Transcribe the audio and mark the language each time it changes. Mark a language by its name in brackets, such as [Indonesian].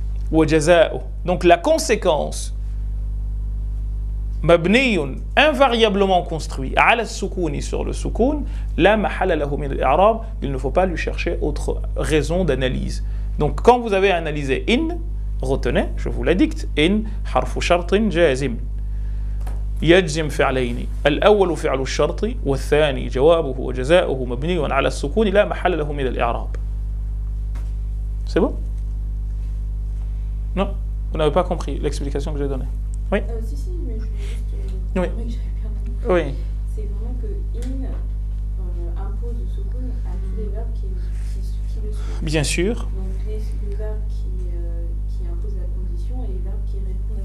[Arabic] Wa jaza'u, [French] donc la conséquence. Mabniyun, invariablement construit, ala soukouni, sur le soukoun, [Arabic] la mahala lahu min al-i'rab, [French] il ne faut pas lui chercher autre raison d'analyse. Donc quand vous avez analysé in, retenez, je vous la dicte, [Arabic] in harfu shartin jazim. يجزم فعلين الأول فعل الشرط والثاني جوابه وجزاؤه مبني على السكون لا محل له من الإعراب. [French] C'est bon? Non? Vous n'avez pas compris l'explication que j'ai donnée? Oui? Si, mais je voulais juste... Oui. Oui. C'est vraiment que in impose le soukoun à tous les verbes qui le suivent. Bien sûr. Donc les verbes qui imposent la condition et les verbes qui répondent.